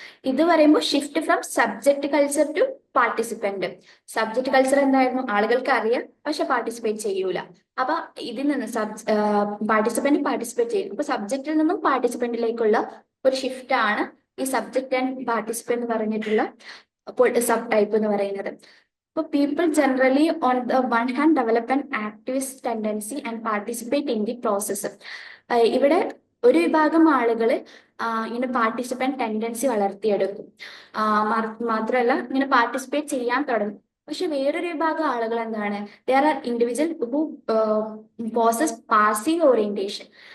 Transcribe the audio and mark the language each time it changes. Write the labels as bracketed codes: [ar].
[ml] ഇത് പറയുമ്പോൾ [en] Shift from subject culture to participant. [ml] Subject culture എന്തായിരുന്നു, ആളുകൾക്ക് അറിയാം പക്ഷെ പാർട്ടിസിപ്പേറ്റ് ചെയ്യൂല. അപ്പൊ ഇതിൽ നിന്ന് പാർട്ടിസിപ്പേറ്റ് ചെയ്യും. അപ്പൊ സബ്ജക്റ്റിൽ നിന്നും പാർട്ടിസിപ്പന്റിലേക്കുള്ള ഒരു ഷിഫ്റ്റ് ആണ് ഈ സബ്ജക്ട് ആൻഡ് പാർട്ടിസിപ്പന്റ് എന്ന് പറഞ്ഞിട്ടുള്ള സബ് ടൈപ്പ് എന്ന് പറയുന്നത്. [en] So people generally on the one hand develop an activist tendency and participate in the process. [ml] ഇവിടെ ഒരു വിഭാഗം ആളുകൾ ഇങ്ങനെ പാർട്ടിസിപ്പന്റ് ടെൻഡൻസി വളർത്തിയെടുക്കും, മാത്രമല്ല ഇങ്ങനെ പാർട്ടിസിപ്പേറ്റ് ചെയ്യാൻ തുടങ്ങും. പക്ഷെ വേറൊരു വിഭാഗം ആളുകൾ എന്താണ്, [en] There are individual who possess passive orientation.